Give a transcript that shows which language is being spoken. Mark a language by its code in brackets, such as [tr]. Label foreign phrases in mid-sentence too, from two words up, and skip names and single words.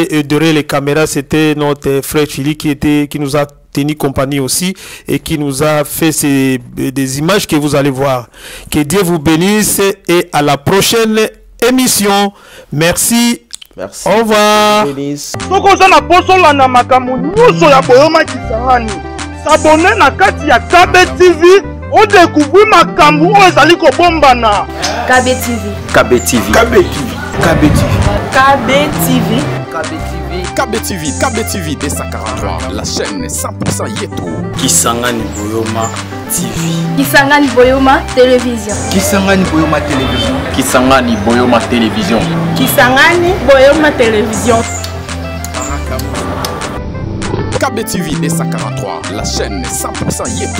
[fr] Et derrière les caméras, c'était notre frère Chili qui nous a tenu compagnie aussi et qui nous a fait des images que vous allez voir. Que Dieu vous bénisse et à la prochaine émission. Merci. Merci. Au revoir. [ln] S'abonner na kati ya KB TV, [fr] on découvre [ln] makambu o ezali ko bombana. [fr] KB TV. KB TV. KB TV. KB TV. KB TV. KB TV. KB TV. KB TV D143, la chaîne 100% Yeto. Kisangani Boyoma TV. Kisangani Boyoma Télévision. Kisangani Boyoma Télévision. Kisangani Boyoma Télévision. Kisangani Boyoma Télévision. KB TV D143, la chaîne 100% Yeto.